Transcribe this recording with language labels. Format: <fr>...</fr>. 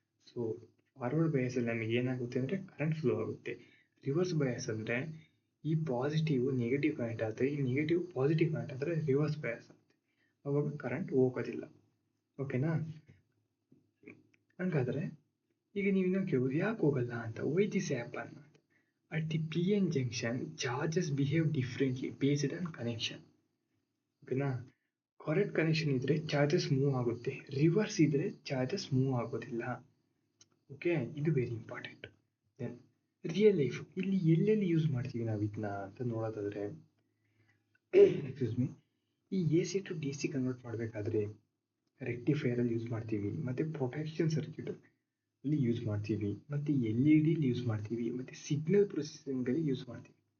<kn>So forward ಬಯಾಸಲ್ಲಿ ನಮಗೆ ಏನಾಗುತ್ತೆ ಅಂದರೆ ಕರೆಂಟ್ ಫ್ಲೋ ಆಗುತ್ತೆ. ರಿವರ್ಸ್ ಬಯಾಸ್ ಅಂದರೆ ಈ ಪಾಸಿಟಿವ್ ನೆಗೆಟಿವ್ ಕನೆಕ್ಟ್ ಆದರೆ, ಈ ನೆಗೆಟಿವ್ ಪಾಸಿಟಿವ್ ಕನೆಕ್ಟ್ ಆದರೆ ರಿವರ್ಸ್ ಬಯಾಸ್ ಆಗುತ್ತೆ. ಅವಾಗ ಕರೆಂಟ್ ಹೋಗೋದಿಲ್ಲ. ಓಕೆನಾ, ಹಂಗಾದರೆ ಈಗ ನೀವು ಇನ್ನೊಂದು ಕೇಳ್ಬೋದು, ಯಾಕೆ ಹೋಗಲ್ಲ ಅಂತ.</kn> <en>Why this happen? At the PN junction, charges behave differently based on connection.</en> <kn>ಓಕೆನಾ, ಕರೆಕ್ಟ್ ಕನೆಕ್ಷನ್ ಇದ್ದರೆ ಚಾರ್ಜಸ್ ಮೂವ್ ಆಗುತ್ತೆ, ರಿವರ್ಸ್ ಇದ್ದರೆ ಚಾರ್ಜಸ್ ಮೂವ್ ಆಗೋದಿಲ್ಲ. ಓಕೆ, ಇದು</kn> <en>Very important.</en> <kn>Then real life ಇಲ್ಲಿ ಎಲ್ಲೆಲ್ಲಿ ಯೂಸ್ ಮಾಡ್ತೀವಿ ನಾವು ಇದನ್ನ ಅಂತ ನೋಡೋದಾದರೆ, ಎಕ್ಸ್ಕ್ಯೂಸ್ ಮೀ, ಈ A C to D C convert ಮಾಡಬೇಕಾದ್ರೆ ರೆಕ್ಟಿಫೈರಲ್ಲಿ ಯೂಸ್ ಮಾಡ್ತೀವಿ, ಮತ್ತು ಪ್ರೊಟೆಕ್ಷನ್ ಸರ್ಕ್ಯೂಟ್ ಅಲ್ಲಿ ಯೂಸ್ ಮಾಡ್ತೀವಿ, ಮತ್ತು ಎಲ್ ಇ ಡಿಲಿ ಯೂಸ್ ಮಾಡ್ತೀವಿ, ಮತ್ತು ಸಿಗ್ನಲ್ ಪ್ರೊಸೆಸಿಂಗಲ್ಲಿ ಯೂಸ್ ಮಾಡ್ತೀವಿ.</kn>